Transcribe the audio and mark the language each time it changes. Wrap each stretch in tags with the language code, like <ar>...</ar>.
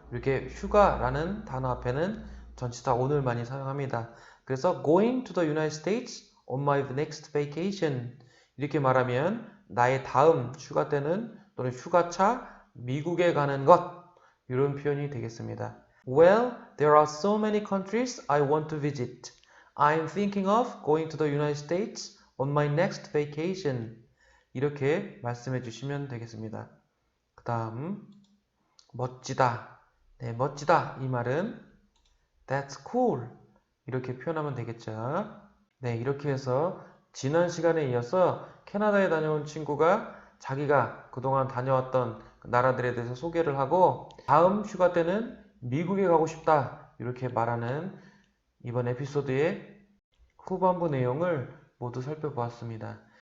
<ko>이렇게 휴가라는 단어 앞에는 전치사 on을 많이 사용합니다. 그래서</ko> <en>going to the United States on my next vacation</en> <ko>이렇게 말하면 나의 다음 휴가 때는 또는 휴가차 미국에 가는 것 이런 표현이 되겠습니다.</ko> <en>Well, there are so many countries I want to visit. I'm thinking of going to the United States on my next vacation.</en> <ko>이렇게 말씀해 주시면 되겠습니다. 그 다음 멋지다. 네, 멋지다. 이 말은</ko> <en>That's cool.</en> <ko>이렇게 표현하면 되겠죠. 네, 이렇게 해서 지난 시간에 이어서 캐나다에 다녀온 친구가 자기가 그동안 다녀왔던 나라들에 대해서 소개를 하고 다음 휴가 때는 미국에 가고 싶다 이렇게 말하는 이번 에피소드의 후반부 내용을 모두 살펴보았습니다.</ko>